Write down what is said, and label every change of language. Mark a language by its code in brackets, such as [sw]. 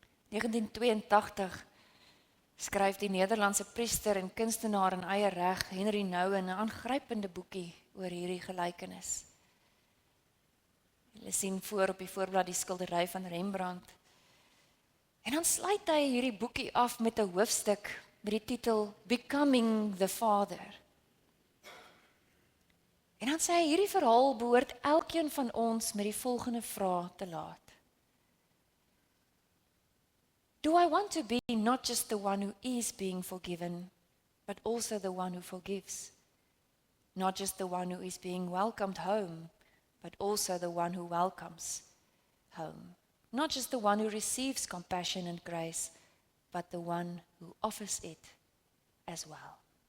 [af] 1982 skryf die Nederlandse priester en kunstenaar in eie reg, Henry Nouwen, 'n aangrypende boekie oor hierdie gelykenis. Hulle sien voor op die voorblad die skildery van Rembrandt. En dan sluit hy hierdie boekie af met 'n hoofstuk met die titel Becoming the Father. En dan sê hy, hierdie verhaal behoort elkeen van ons met die volgende vraag te laat. [en] Do I want to be not just the one who is being forgiven, but also the one who forgives? Not just the one who is being welcomed home, but also the one who welcomes home. Not just the one who receives compassion and grace, but the one who offers it as well.